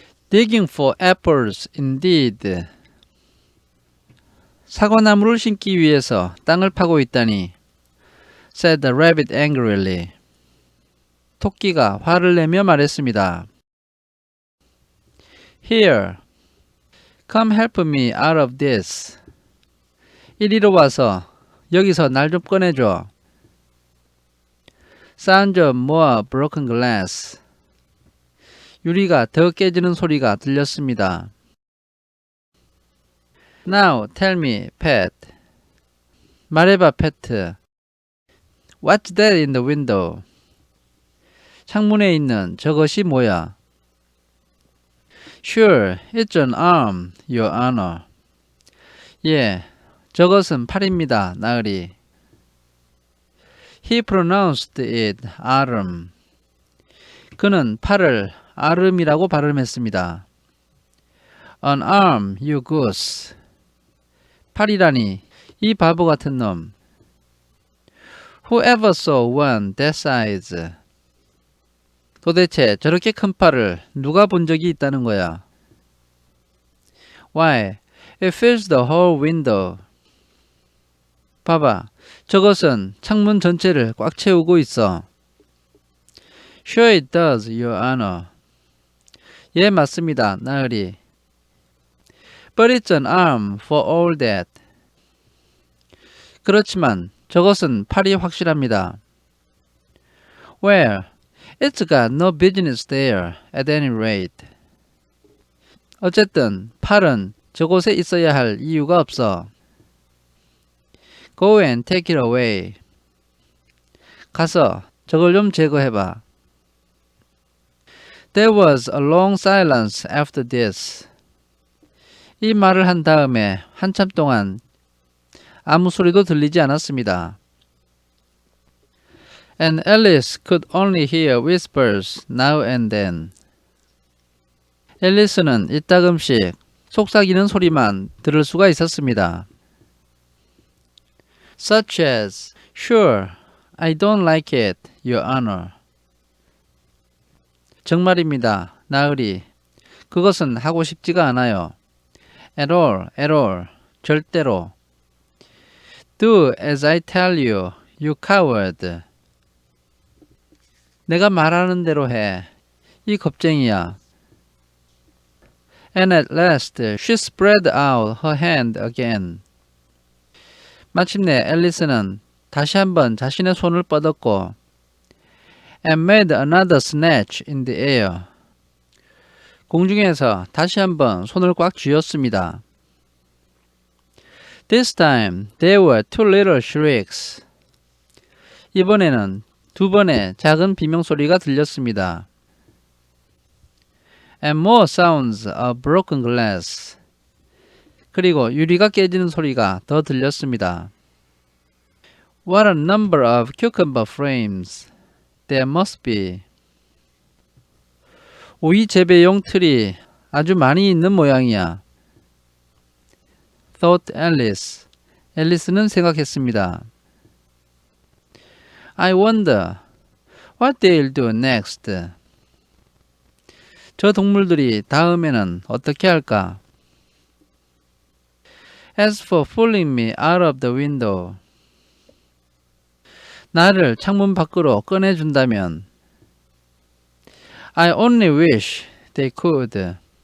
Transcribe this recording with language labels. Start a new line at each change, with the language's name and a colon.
English: Digging for apples indeed.
Korean: 사과나무를 심기 위해서 땅을 파고 있다니,
English: said the rabbit angrily.
Korean: 토끼가 화를 내며 말했습니다.
English: Here, come help me out of this.
Korean: 이리로 와서 여기서 날 좀 꺼내줘.
English: Sound of more broken glass.
Korean: 유리가 더 깨지는 소리가 들렸습니다.
English: Now tell me, Pet.
Korean: 말해봐,
English: 페트. What's that in the window?
Korean: 창문에 있는 저것이 뭐야?
English: Sure, it's an arm, Your Honor.
Korean: 예, 저것은 팔입니다, 나으리.
English: He pronounced it arm.
Korean: 그는 팔을 아름이라고 발음했습니다.
English: An arm, you goose.
Korean: 팔이라니, 이 바보 같은 놈.
English: Whoever saw one that size?
Korean: 도대체 저렇게 큰 팔을 누가 본 적이 있다는 거야?
English: Why, it fills the whole window.
Korean: 봐봐, 저것은 창문 전체를 꽉 채우고 있어.
English: Sure it does, Your Honor.
Korean: 예, 맞습니다, 나으리.
English: But it's an arm for all that.
Korean: 그렇지만 저것은 팔이 확실합니다.
English: Well, it's got no business there at any rate.
Korean: 어쨌든 팔은 저곳에 있어야 할 이유가 없어.
English: Go and take it away.
Korean: 가서 저걸 좀 제거해봐.
English: There was a long silence after this.
Korean: 이 말을 한 다음에 한참 동안 아무 소리도 들리지 않았습니다.
English: And Alice could only hear whispers now and then.
Korean: 앨리스는 이따금씩 속삭이는 소리만 들을 수가 있었습니다.
English: Such as, Sure, I don't like it, Your Honor.
Korean: 정말입니다, 나으리. 그것은 하고 싶지가 않아요.
English: At all,
Korean: 절대로.
English: Do as I tell you, you coward.
Korean: 내가 말하는 대로 해, 이 겁쟁이야.
English: And at last she spread out her hand again.
Korean: 마침내 앨리스는 다시 한번 자신의 손을 뻗었고
English: and made another snatch in the air.
Korean: 공중에서 다시 한번 손을 꽉 쥐었습니다.
English: This time there were two little shrieks.
Korean: 이번에는 두 번의 작은 비명소리가 들렸습니다.
English: And more sounds of broken glass.
Korean: 그리고 유리가 깨지는 소리가 더 들렸습니다.
English: What a number of cucumber frames there must be.
Korean: 오이 재배용 틀이 아주 많이 있는 모양이야.
English: Thought Alice.
Korean: 앨리스는 생각했습니다.
English: I wonder what they'll do next.
Korean: 저 동물들이 다음에는 어떻게 할까?
English: As for pulling me out of the window.
Korean: 나를 창문 밖으로 꺼내준다면
English: I only wish they could.